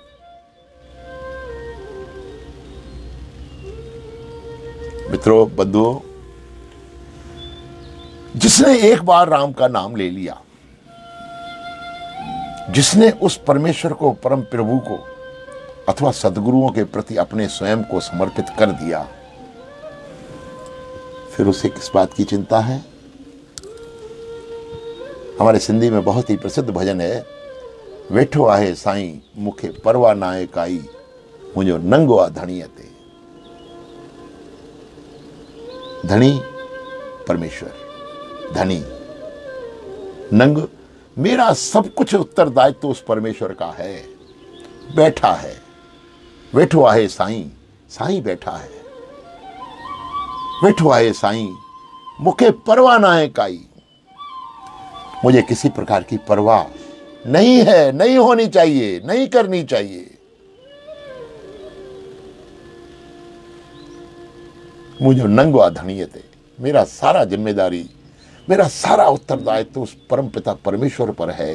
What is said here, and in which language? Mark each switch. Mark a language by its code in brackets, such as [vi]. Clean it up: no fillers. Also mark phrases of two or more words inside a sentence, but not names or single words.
[hi] मित्रों, बंधुओं, जिसने एक बार राम का नाम ले लिया, जिसने उस परमेश्वर को, परम प्रभु को अथवा सद्गुरुओं के प्रति अपने स्वयं को समर्पित कर दिया, फिर उसे किस बात की चिंता है? हमारे सिंधी में बहुत ही प्रसिद्ध भजन है, [sd] वेठो आहे साईं मुखे परवा नाए काई, मुझो नंगो आ धणीअ ते। [hi] धनी परमेश्वर, धनी नंग, मेरा सब कुछ उत्तरदायित्व उस परमेश्वर का है। बैठा है, [sd] वेठो आहे साईं, साईं [hi] बैठा है, [sd] वेठो आहे साईं मुखे परवाह ना है काई, [hi] मुझे किसी प्रकार की परवाह नहीं है, नहीं होनी चाहिए, नहीं करनी चाहिए। मुझे नंगवा धनियते, मेरा सारा जिम्मेदारी, मेरा सारा उत्तरदायित्व उस परम पिता परमेश्वर पर है।